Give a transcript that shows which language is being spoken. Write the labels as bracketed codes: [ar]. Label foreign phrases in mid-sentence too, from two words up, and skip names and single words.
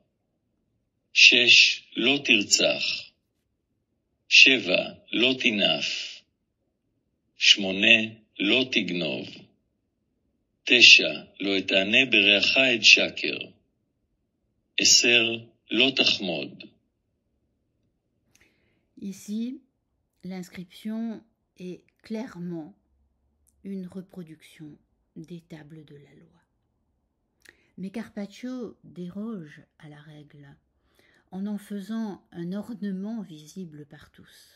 [he] 6, לא תרצח. 7, לא תנאף. 8, לא תגנוב. 9, לא אתענה ברעך עד שקר. 10, לא תחמוד. [fr] Ici, l'inscription est clairement une reproduction des tables de la loi. Mais Carpaccio déroge à la règle en faisant un ornement visible par tous.